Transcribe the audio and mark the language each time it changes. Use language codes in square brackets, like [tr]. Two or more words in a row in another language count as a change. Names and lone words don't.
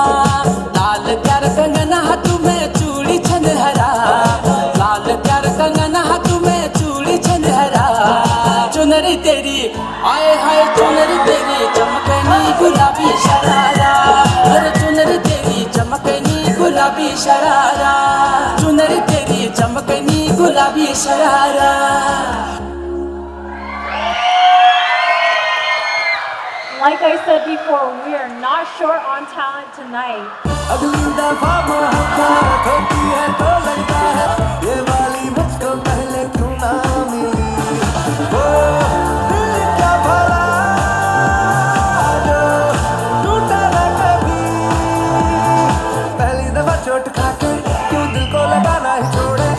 [hi] लाल कर कंगन हाथ में चूड़ी छन हरा, लाल कर कंगन हाथ में चूड़ी छन हरा। चुनरी तेरी आए हाय चुनरी तेरी चमकनी गुलाबी शरारा, अरे चुनरी तेरी चमकनी गुलाबी शरारा, चुनरी तेरी चमकनी गुलाबी शरारा। [en] Like I said before, we are not short on talent tonight. [hi] अगली दफा मोहब्बत होती है तो लगता है ये वाली मुझको पहले क्यों ना मिली। ओ दिल क्या भला जो टूटा ना कभी, पहली दफा चोट खा के क्यों दिल को लगाना ही छोड़े।